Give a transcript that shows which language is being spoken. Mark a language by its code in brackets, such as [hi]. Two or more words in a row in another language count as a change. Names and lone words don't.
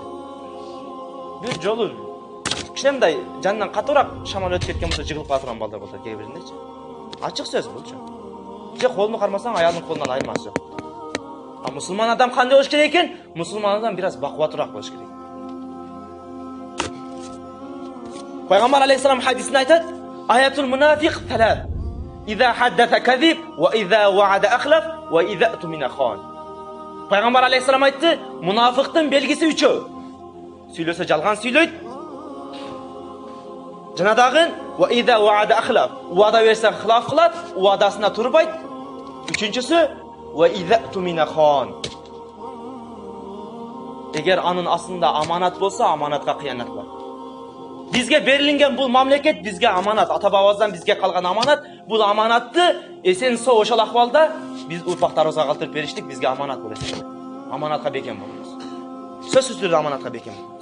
[ky] Бир жолу кичинемдай жанынан катуураак шамал өтүп кеткен болсо жыгылып кала турган балдар болот кээ бириндечи. Ачык сөз булчу. Же колуну кармасаң аялдын колунан айырмасы жок. А мусулман адам кандай болуш керек экен? Мусулман адам бир аз бакубатыраак болуш керек. Пайгамбар алейхиссалам хадисинде айтат: [ar] "آية المنافق ثلاث. إذا حدث كذب، وإذا وعد أخلف، وإذا اؤتمن خان." [ky] Пайгамбар алейхиссалам айтты: "Мунафиктин белгиси үчөө. Сүйлөсө жалган сүйлөйт. Жана дагы [ar] وإذا وعد أخلف. [ky] Уада берсе хилаф кылат, уадасына турбайт. Үчүнчүсү [ar] وإذا اؤتمن خان. [ky] Эгер анын астында аманат болсо, аманатка кыянат кылат." Бизге берилген бул мамлекет бизге аманат, ата бабабыздан бизге калган аманат. Бул аманатты эсен соо ошол акыбалда биз урпактарыбызга калтырып бериштик, бизге аманат болот. Аманатка бекем болобуз. Сөзсүз түрдө аманатка бекем болобуз.